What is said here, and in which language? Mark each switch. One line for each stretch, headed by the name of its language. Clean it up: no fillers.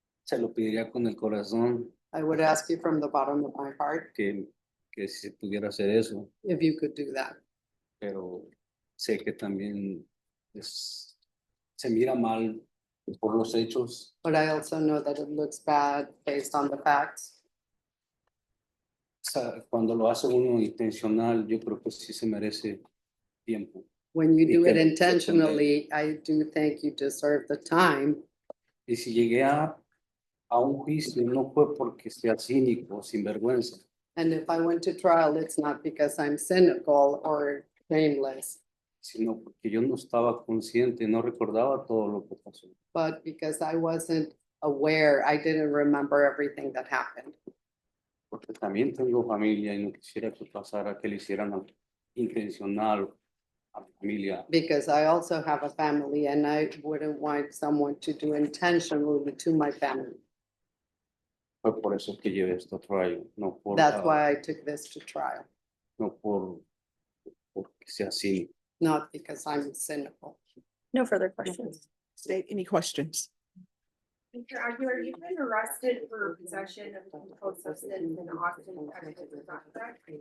Spanish: Se lo pediría con el corazón
English: I would ask you from the bottom of my heart
Spanish: que si se pudiera hacer eso,
English: if you could do that.
Spanish: pero sé que también se mira mal por los hechos.
English: But I also know that it looks bad based on the facts.
Spanish: O sea, cuando lo hace uno intencional, yo creo que sí se merece tiempo.
English: When you do it Because- intentionally, I do think you deserve the time.
Spanish: Y si llegué a un juicio, no fue porque sea cínico, sinvergüenza,
English: And if I went to trial, it's not because I'm cynical or shameless,
Spanish: sino porque yo no estaba consciente, no recordaba todo lo que pasó.
English: but because I wasn't aware, I didn't remember everything that happened.
Spanish: Porque también tengo familia y no quisiera que pasara, que le hicieran intencional a mi familia.
English: Because I also have a family and I wouldn't want someone to do intentionally to my family.
Spanish: Fue por eso que llevé esto a trial, no por,
English: That's why I took this to trial,
Spanish: no porque sea así.
English: not because I'm cynical. No further questions. State, any questions? Mr. Aguilar, you've been arrested for possession of a controlled substance in Austin, Texas, is that correct?